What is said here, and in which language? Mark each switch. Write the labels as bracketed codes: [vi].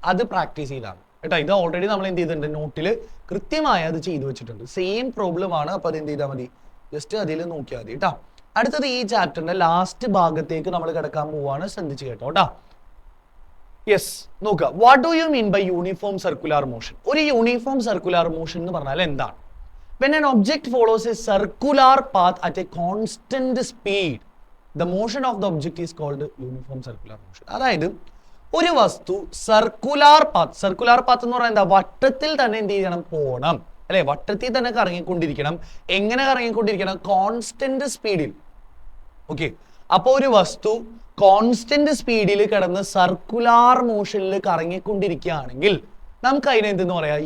[ml] അത് പ്രാക്ടീസ് ചെയ്താണ് കേട്ടോ. ഇത് ഓൾറെഡി നമ്മൾ എന്ത് ചെയ്തിട്ടുണ്ട്? നോട്ടിൽ കൃത്യമായി അത് ചെയ്തു വെച്ചിട്ടുണ്ട്. സെയിം പ്രോബ്ലം ആണ്. അപ്പൊ അത് എന്ത് ചെയ്താൽ മതി? ജസ്റ്റ് അതിൽ നോക്കിയാൽ മതി കേട്ടോ. അടുത്തത് ഈ ചാപ്റ്ററിന്റെ ലാസ്റ്റ് ഭാഗത്തേക്ക് നമ്മൾ കിടക്കാൻ പോവാണ്. ശ്രദ്ധിച്ച് കേട്ടോ കേട്ടോ. യെസ്, നോക്കുക. [en] What do you mean by uniform circular motion? [ml] ഒരു യൂണിഫോം സർക്കുലർ മോഷൻ എന്ന് പറഞ്ഞാൽ എന്താണ്? [en] When an object follows a circular path at a constant speed, the motion of the object is called uniform circular motion. [ml] അതായത് ഒരു വസ്തു circular path എന്ന് പറയുന്നത് എന്താ? വട്ടത്തിൽ തന്നെ എന്ത് ചെയ്യണം? പോകണം അല്ലെ? വട്ടത്തിൽ തന്നെ കറങ്ങിക്കൊണ്ടിരിക്കണം. എങ്ങനെ കറങ്ങിക്കൊണ്ടിരിക്കണം? കോൺസ്റ്റന്റ് സ്പീഡിൽ. ഓക്കെ, അപ്പൊ ഒരു വസ്തു കോൺസ്റ്റന്റ് സ്പീഡിൽ കിടന്ന് സർക്കുലാർ മോഷനിൽ കറങ്ങിക്കൊണ്ടിരിക്കുകയാണെങ്കിൽ നമുക്ക് അതിനെ എന്തെന്ന് പറയാം?